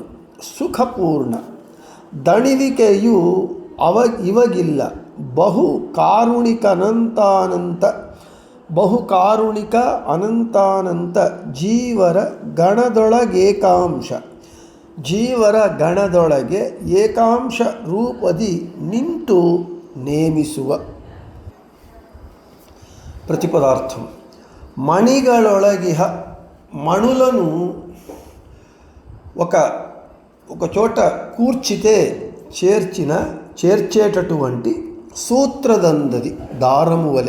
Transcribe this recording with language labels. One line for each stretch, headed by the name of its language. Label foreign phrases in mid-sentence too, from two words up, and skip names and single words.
Kannada: ಸುಖಪೂರ್ಣ ದಣಿವಿಕೆಯು ಇವಗಿಲ್ಲ, ಬಹು ಕಾರುಣಿಕ ಅನಂತಾನಂತ ಜೀವರ ಗಣದೊಳಗೇಕಾಂಶ, ಜೀವರ ಗಣದೊಳಗೆ ಏಕಾಂಶ ರೂಪದಿ ನಿಂತು ನೇಮಿಸುವ.
Telugu: ప్రతిపదార్థం. మణిಗಳೊಳగిహ, మణులను ఒక చోట కూర్చితే చేర్చేటటువంటి సూత్రదందది, దారము వలె.